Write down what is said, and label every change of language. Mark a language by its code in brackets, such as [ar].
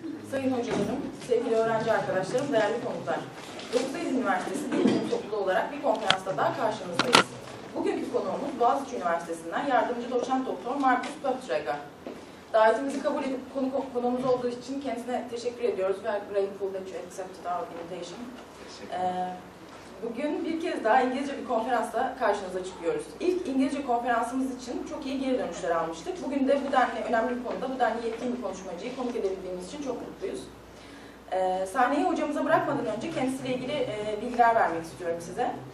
[tr] Sayın hocalarım, sevgili öğrenci arkadaşlarım, değerli konuklar. Dokuz Üniversitesi Dilbilim topluluğu olarak bir konferansta daha karşınızdayız. Bugünkü konuğumuz Boğaziçi Üniversitesi'nden yardımcı doçent doktor Markus Pöchtrager. Davetimizi kabul edip konuğumuz olduğu için kendisine teşekkür ediyoruz. [en] We are grateful that you accepted our invitation. [tr] Bugün bir kez daha İngilizce bir konferansla karşınıza çıkıyoruz. İlk İngilizce konferansımız için çok iyi geri dönüşler almıştık. Bugün de bu denli önemli bir konuda, bu denli yetkin bir konuşmacıyı konuk edebildiğimiz için çok mutluyuz. Sahneyi hocamıza bırakmadan önce kendisiyle ilgili bilgiler vermek istiyorum size.